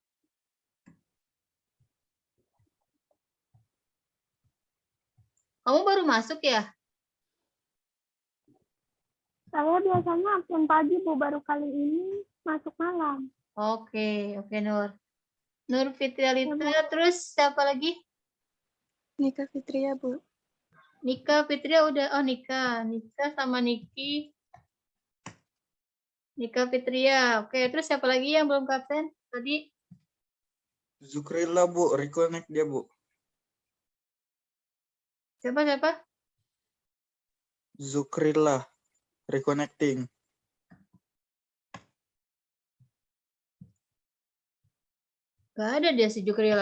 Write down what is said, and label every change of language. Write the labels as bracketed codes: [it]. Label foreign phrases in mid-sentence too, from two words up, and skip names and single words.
[id] Kamu baru masuk ya? Saya biasanya absen pagi, Bu. Baru kali ini masuk malam. Oke, oke Nur. Nur Fitrialita, Ya, Bu. terus siapa lagi? Nika Fitria, Bu. Nika Fitria udah, oh Nika. Nika sama Niki. Nika Fitria, oke. Terus siapa lagi yang belum ke absen tadi? Zukrilla, Bu. Reconnect dia, Bu. Siapa? Zukrilla. Reconnecting. Gak ada dia si Jukrila.